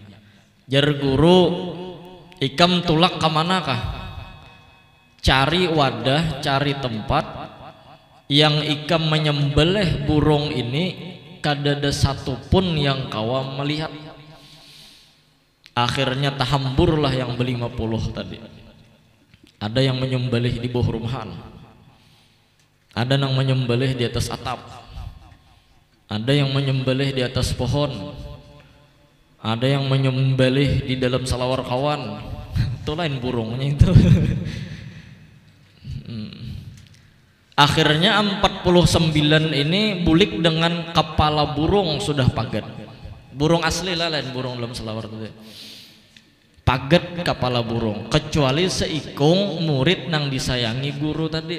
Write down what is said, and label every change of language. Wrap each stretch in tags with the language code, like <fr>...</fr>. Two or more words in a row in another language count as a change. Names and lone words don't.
<bjn>Jar guru, ikam tulak kemana kah? Cari wadah, cari tempat yang ikam menyembelih burung ini kadada satu pun yang kawa melihat. Akhirnya tahamburlah yang ber-50 tadi.</bjn> <id>Ada yang menyembelih di bawah rumahan, ada yang menyembelih di atas atap, ada yang menyembelih di atas pohon, ada yang menyembelih di dalam salawar kawan. Itu lain burungnya itu.</id> <bjn>Akhirnya 49 ini bulik dengan kepala burung sudah pagat. Burung asli lah, lain burung dalam salawar itu. Pagat kepala burung, kecuali seikung murid nang disayangi guru tadi.</bjn>